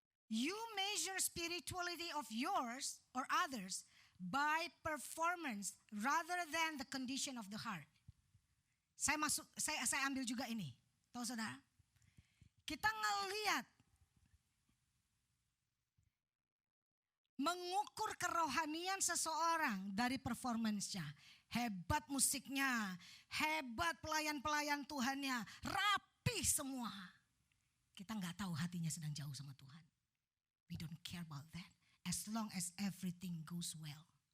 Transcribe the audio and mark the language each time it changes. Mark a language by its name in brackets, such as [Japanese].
[English] You measure spirituality of yours or others by performance rather than the condition of the heart. [Indonesian] Saya ambil juga ini. Tahu saudara? Kita ngelihat, mengukur kerohanian seseorang dari performance-nya. Hebat musiknya, hebat pelayan-pelayan Tuhannya, rapi semua. Kita nggak tahu hatinya sedang jauh sama Tuhan. [English] We don't care about that. As long as everything goes well.